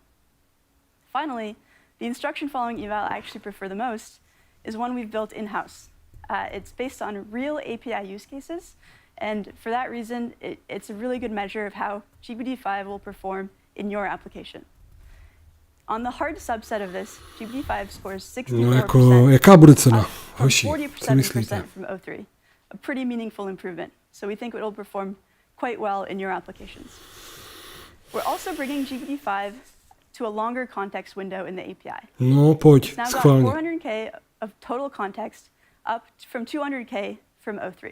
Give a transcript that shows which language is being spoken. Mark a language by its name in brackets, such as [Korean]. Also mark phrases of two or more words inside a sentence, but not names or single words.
[English] Finally, the instruction following eval I actually prefer the most is one we've built in-house. It's based on real API use cases, and for that reason, it's a really good measure of how GPT-5 will perform in your application. On the hard subset of this, GPT-5 scores 64%, [Czech] jaká bude cena? [English] from 47% from O3, a pretty meaningful improvement. So we think it will perform quite well in your applications. We're also bringing GPT-5 to a longer context window in the API. [Czech] No, pojď, [English] It's now got [Czech] schválně. [English] 400K of total context, up from 200K from O3.